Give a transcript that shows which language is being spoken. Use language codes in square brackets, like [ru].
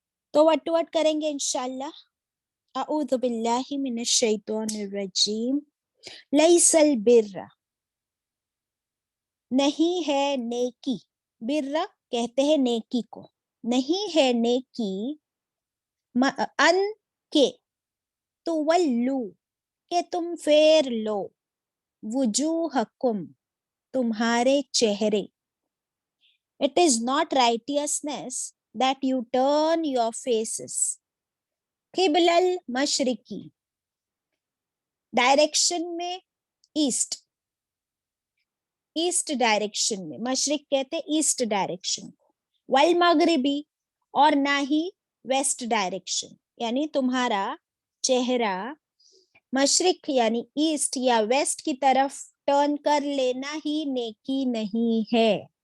[ur] تو what to what کریں گے انشاءاللہ۔ [ar] اعوذ باللہ من الشیطان الرجیم۔ لیس البر، [ur] نہیں ہے نیکی، بر کہتے ہیں نیکی کو، نہیں ہے نیکی ان کے تولو کہ تم پھیر لو [ar] وجوہکم [ur] تمہارے چہرے. [en] It is not righteousness that you turn your faces. [ar] قبل المشرقی [ur] ڈائریکشن میں ایسٹ ڈائریکشن میں, مشرق کہتے ایسٹ ڈائریکشن کو, [ar] والمغربی [ur] اور نہ ہی ویسٹ ڈائریکشن, یعنی تمہارا چہرہ مشرق یعنی ایسٹ یا ویسٹ کی طرف ٹرن کر لینا ہی نیکی نہیں ہے.